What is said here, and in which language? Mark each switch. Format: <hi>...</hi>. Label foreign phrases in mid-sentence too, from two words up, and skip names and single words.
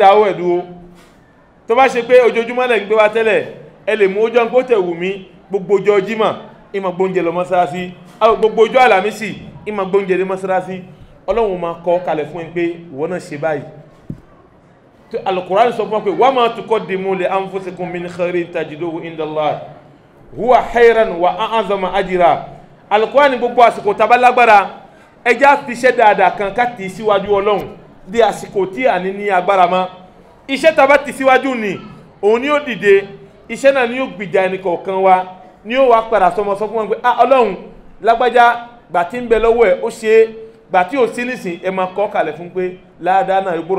<yo>dáwọ́ ẹ̀ dúró tó bá ṣe pé ojoojúmọ́ lẹ̀ ń gbé wa tẹ́lẹ̀ ẹ lè mú ojú ọ̀nkó tẹ̀ wù mí gbogbo ọjọ́ Jímọ̀ ìmọ̀ gbóúnjẹ lọ mọ́sálásí gbogbo ọjọ́ Àlàmísì ìmọ̀ gbóúnjẹ lé mọ́sálásí Ọlọ́run máa kọ́ kalẹ̀ fún ẹ pé ìwọ náà ṣe báyìí Al-Qur'an sọ fún wa pé</yo> <ar>وما تقدموا لأنفسكم من خير تجدوه عند الله هو خيرا وأعظم أجرا</ar> <yo>Al-Qur'an gbogbo àsìkò tá bá lágbára ẹjá fi iṣẹ́ dáadáa kan ká tì síwájú Ọlọ́run di àsìkò tí a ní agbára mọ́ iṣẹ́ tá bá tì síwájú ni òun ni ó dìde iṣẹ́ náà ni ó gbìjà ẹnì kọ̀ọ̀kan wa ni ó wá padà sọmọ sọ fún wọn pé Ọlọ́run lágbájá gbà tí ń bẹ lọ́wọ́ ẹ̀ ó ṣe é gbà tí ò sí nísìn ẹ máa kọ́ kalẹ̀ fún pé ládàá náà gbọ́dọ̀</yo>